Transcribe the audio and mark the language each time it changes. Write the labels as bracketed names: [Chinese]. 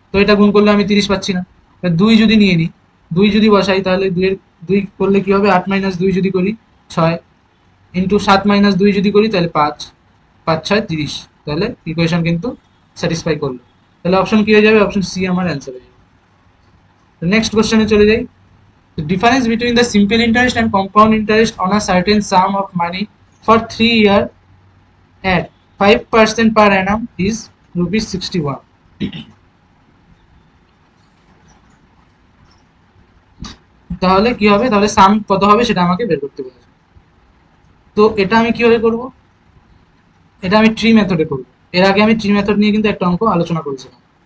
[Bangla] তো এটা গুণ করলে আমি 30 পাচ্ছি না। এবার 2 যদি নিয়ে নিই, 2 যদি বসাই তাহলে 2 করলে কি হবে 8 - 2 যদি করি 6, ইন্টু 7 - 2 যদি করি তাহলে 5, 5 6 30। তাহলে ইকুয়েশন কিন্তু স্যাটিসফাই করলো। তাহলে অপশন কি হয়ে যাবে, অপশন সি আমার অ্যান্সার হয়ে যাবে। তো নেক্সট কোশ্চেনে চলে যাই। [English] The difference between the simple interest and compound interest on a certain sum of money for 3 years at 5% per annum is rupees 61. [Bangla] তাহলে কি হবে, তাহলে সাম কত হবে সেটা আমাকে বের করতে বলেছে। তো এটা আমি কিভাবে করব, এটা আমি ট্রি মেথডে করব। এর আগে আমি ট্রি মেথড নিয়ে কিন্তু একটা অঙ্ক আলোচনা করেছিলাম।